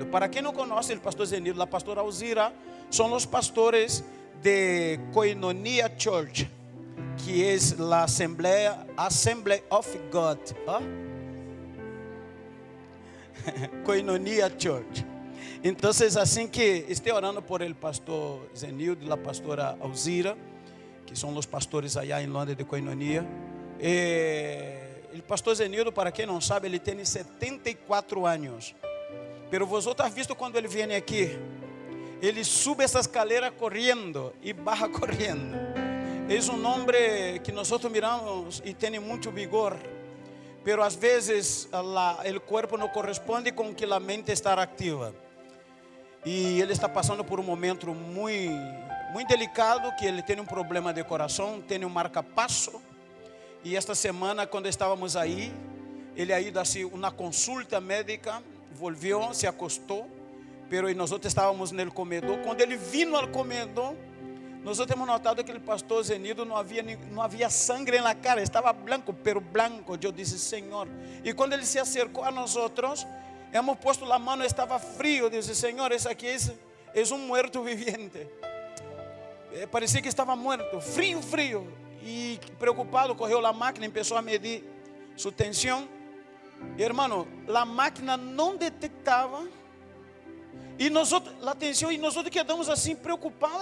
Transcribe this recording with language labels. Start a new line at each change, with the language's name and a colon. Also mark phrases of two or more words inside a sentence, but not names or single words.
Spanish: Para quien no conoce el pastor Zenildo, la pastora Alzira son los pastores de Koinonia Church, que es la Assembly of God, ¿ah? Koinonia Church. Entonces, así que esté orando por el pastor Zenildo y la pastora Alzira, que son los pastores allá en Londres de Koinonia. El pastor
Portuguese: Zenildo, para quem não sabe, ele tem 74 anos.
Spanish: Pero vosotros has visto
Portuguese: quando ele vem aqui, ele sube essa escalera correndo e baja correndo. É um homem que nós miramos e tem muito vigor, pero às vezes o corpo não corresponde com que a mente está ativa. E ele está passando por um momento muito delicado, que ele tem um problema de coração, tem um marca-passo. E esta semana, quando estávamos aí, ele
Spanish: ha ido
Portuguese: assim uma consulta médica, volvió, se acostou, pero nós estávamos no comedor. Quando ele vino ao comedor, nós temos notado que o pastor Zenildo não havia sangue na cara, estava branco, pero branco. Eu disse, Senhor. E quando ele se acercou a nós, hemos posto a mão, estava frio. Eu disse, Senhor, esse aqui é um
Spanish: muerto viviente.
Portuguese: Parecia que estava morto, frio. E preocupado, correu a máquina, começou a medir sua tensão. Hermano, a máquina não detectava. E nós, a tensão, e nós quedamos assim preocupados.